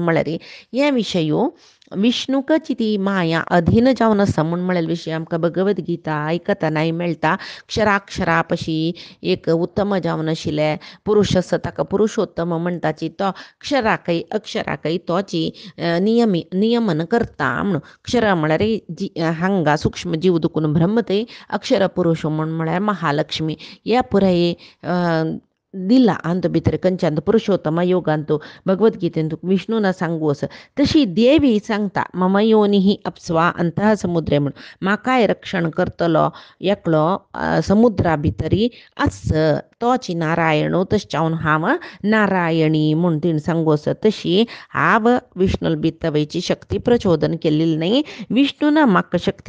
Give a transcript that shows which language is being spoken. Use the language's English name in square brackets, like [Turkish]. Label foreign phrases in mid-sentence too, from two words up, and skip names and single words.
[Konkani] म्हळ्यार या विषयू विष्णुकची ती माया अधीन जावन आसा म्हण म्हळेल विशय आमकां भगवद्गीता आयकता मेळटा क्षराक्षरापशी एक उत्तम जावन आशिल्ले पुरुष आसा ताका पुरुषोत्तम म्हणटाची तो क्षराकय अक्षराकय तोची नियमन करता म्हणून क्षर म्हळ्यार जी हांगा सूक्ष्म जीव दुखून ब्रह्मते अक्षर पुरुष म्हळ्यार महालक्ष्मी या पुराय दिला अंत भितर खंयच्यान पुरुषोत्तम योगांतू भगवद्गीतेंतू विष्णूना सांगू असं तशी देवी सांगता [Sanskrit] मम योनिही अप्सवा अंतः समुद्रे [Konkani] म्हणून म्हाकाय रक्षण करतलो एकलो समुद्रा भितरी आस तोची नारायणू तशच्यावन हांव नारायणी म्हणून तिणें सांगू असं तशी हांव विष्णूल भितवयची शक्ती प्रचोदन केलेली नाही विष्णून म्हाका शक्ती